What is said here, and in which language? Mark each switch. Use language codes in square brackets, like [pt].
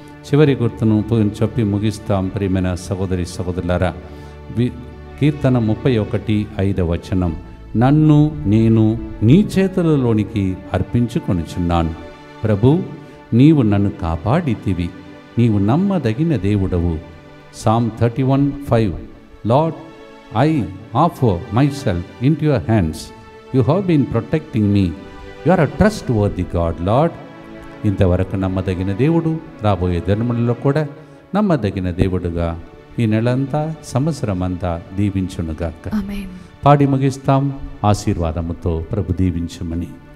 [te] చివరి గుర్తును చెప్పి ముగిస్తాం. ప్రియమైన సహోదరి సహోదరులారా, కీర్తన 31:5 నన్ను నేను నీ చేతులలోనికి అర్పించుకొనుచున్నాను. ప్రభు, నీవు నన్ను కాపాడితివి, నీవు నమ్మదగిన దేవుడవు. [en] Psalm 31:5 Lord, I offer myself into your hands. You have been protecting me. You are a trustworthy God, Lord. [te] ఇంతవరకు నమ్మదగిన దేవుడు, రాబోయే దినములలో కూడా నమ్మదగిన దేవుడుగా ఈ నెలంతా సంవత్సరం అంతా దీవించునుగాక. పాడి ముగిస్తాం ఆశీర్వాదముతో. ప్రభు దీవించమని.